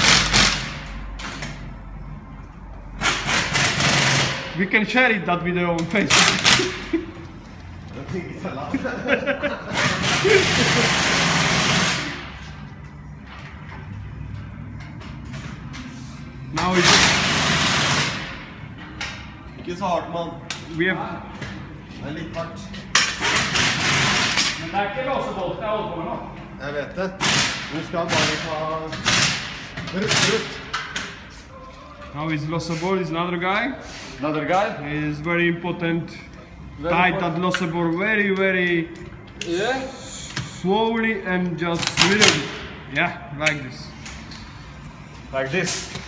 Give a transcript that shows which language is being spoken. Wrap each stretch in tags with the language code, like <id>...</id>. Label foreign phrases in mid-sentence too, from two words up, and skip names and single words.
<en>We can share it, that video on Facebook. I don't think it's allowed. Now it's,</en> <no>Ikke så hardt, mann.</no> <en>we have.</en> <no>Det er litt hardt. Men det er ikke låsebolt jeg holder på med nå. Jeg vet det. Du skal bare ta... Rutt.</no> <en>Now it's Lossabor, is another guy. Another guy? He is very important. Tight that Lossabor very Yeah. slowly and just little bit. Yeah, like this. Like this.</en>